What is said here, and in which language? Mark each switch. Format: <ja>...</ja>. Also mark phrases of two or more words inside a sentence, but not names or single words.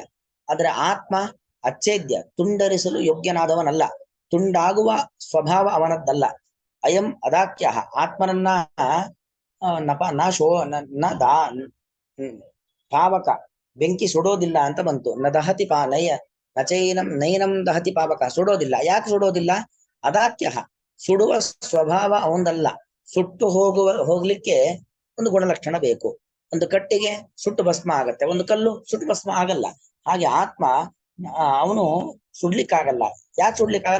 <kn>ಆದ್ರೆ ಆತ್ಮ ಅಚ್ಛೇದ್ಯ, ತುಂಡರಿಸಲು ಯೋಗ್ಯನಾದವನಲ್ಲ, ತುಂಡಾಗುವ ಸ್ವಭಾವ ಅವನದ್ದಲ್ಲ.</kn> <sa>ಅಯಂ ಅದಾಖ್ಯ.</sa> <kn>ಆತ್ಮನನ್ನ ಪಾವಕ, ಬೆಂಕಿ ಸುಡೋದಿಲ್ಲ ಅಂತ ಬಂತು.</kn> <sa>ನ ದಹತಿ ನಚೈನಂ ದಹತಿ ಪಾವಕ,</sa> <kn>ಸುಡೋದಿಲ್ಲ. ಯಾಕೆ ಸುಡೋದಿಲ್ಲ? ಅದಾಖ್ಯ, ಸುಡುವ ಸ್ವಭಾವ ಅವನದಲ್ಲ. ಸುಟ್ಟು ಹೋಗ್ಲಿಕ್ಕೆ ಒಂದು ಗುಣಲಕ್ಷಣ ಬೇಕು. ಒಂದು ಕಟ್ಟಿಗೆ ಸುಟ್ಟು ಭಸ್ಮ ಆಗತ್ತೆ, ಒಂದು ಕಲ್ಲು ಸುಟ್ಟು ಭಸ್ಮ ಆಗಲ್ಲ. ಹಾಗೆ ಆತ್ಮ ಅವನು ಸುಡ್ಲಿಕ್ಕಾಗಲ್ಲ. ಯಾಕೆ ಸುಡ್ಲಿಕ್ಕಾಗಲ್ಲ?</kn>